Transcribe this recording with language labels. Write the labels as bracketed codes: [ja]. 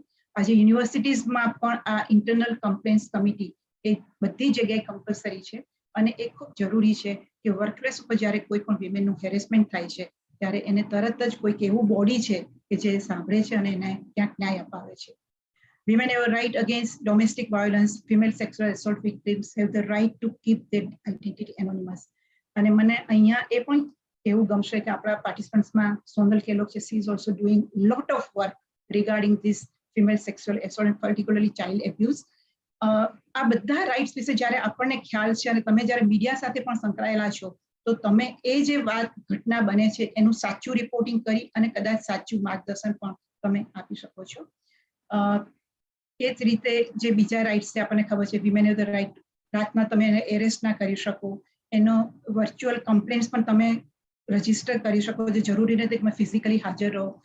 [gu] આજે યુનિવર્સિટીઝમાં પણ આ ઇન્ટરનલ કમ્પ્લેન્ટ્સ કમિટી એ બધી જગ્યાએ કમ્પલસરી છે અને એ ખૂબ જરૂરી છે કે વર્કપ્લેસ ઉપર જ્યારે કોઈ પણ વિમેનનું હેરેસમેન્ટ થાય છે ત્યારે એને તરત જ કોઈક એવું બોડી છે કે જે સાંભળે છે અને એને ક્યાંક ન્યાય અપાવે છે. [en] Women have a right against domestic violence. Female sexual assault victims have the right to keep their identity anonymous. [gu] અને મને અહીંયા એ પણ એવું ગમશે કે આપણા પાર્ટિસિપન્ટ્સમાં સોનલ કેલોક છે, [en] she is also doing lot of work regarding this female sexual assault and particularly child abuse. [gu] આ બધા રાઇટ્સ વિશે જ્યારે આપણને ખ્યાલ છે અને તમે જ્યારે મીડિયા સાથે પણ સંકળાયેલા છો તો તમે એ જે વાત ઘટના બને છે એનું સાચું રિપોર્ટિંગ કરી અને કદાચ સાચું માર્ગદર્શન પણ તમે આપી શકો છો. એ જ રીતે જે બીજા રાઇટ્સ છે આપણને ખબર છે, [en] women have the right, [gu] રાતના તમે એને એરેસ્ટ ના કરી શકો, એનો વર્ચ્યુઅલ કમ્પ્લેન્ટ્સ પણ તમે રજીસ્ટર કરી શકો, જે જરૂરી નથી કે તમે ફિઝિકલી હાજર રહો.